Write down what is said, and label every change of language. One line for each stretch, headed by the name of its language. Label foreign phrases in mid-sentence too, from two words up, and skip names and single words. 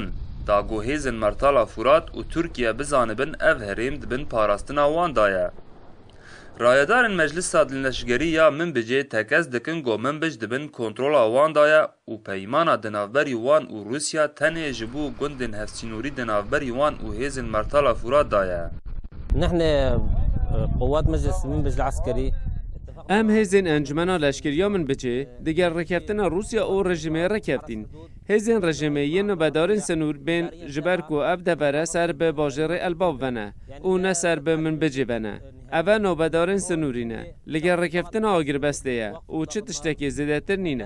Kurdish: Da got hêzên Mertala Furat û Tirkiye bizanibin ev herêm dibin parastina wan da ye. Rayedarên Meclisa Leşkerî ya Menbicê tekez dikin got Menbic dibin kontrola wan da ye û peymana di navberî wan û Rusya tenê ji bo gundên hevsînorî di navberî wan û hêzên Mertala Furat da ye.
Arabic: نحن قوات مجلس منبج العسكري
Kurdish: Em hêzên encumena leşkeriya Menbicê diger rêkeftina Rusya û rejimê rekeftin. Hêzên rejimê yên nûbedarên sinûr bên ji ber ku ev devere ser bi bajarê Elbab vene û ne ser bi Menbicê vene. Ev e nûbedarên sinûrî ne. Li gel rêkeftina agirvestê ye û çi tiştekî zêdetir nîne.